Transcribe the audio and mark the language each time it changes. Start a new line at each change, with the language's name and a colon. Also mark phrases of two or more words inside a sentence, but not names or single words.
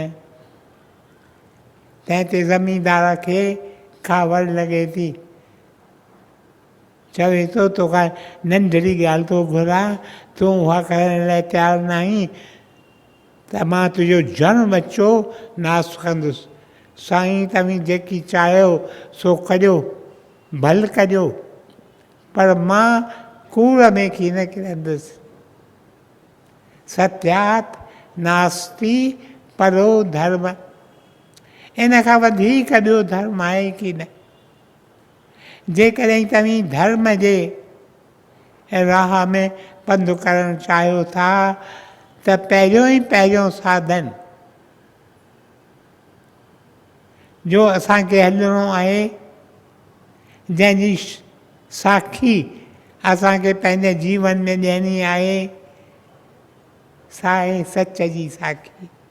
Sindhi: तंहिं ते ज़मींदार खे कावड़ लॻे थी, चवे थो तोखां नंढड़ी ॻाल्हि थो घुरां, तूं उहा करण लाइ तयारु न आहीं त मां तुंहिंजो जन्म अचो नास कंदुसि। साईं तव्हीं जेकी चाहियो सो कजो, भल कजो, पर मां कूड़ में कीन किरंदुसि।
Sanskrit: सत्यात नास्ति परो धर्म,
Sindhi: इन खां वधीक ॿियो धर्म आहे की न। जेकॾहिं तव्हीं धर्म जे राह में पंधु करणु चाहियो था त पहिरियों साधन जो असांखे हलिणो आहे, जंहिंजी साखी असांखे पंहिंजे जीवन में ॾियणी आहे, सा आहे सच जी साखी।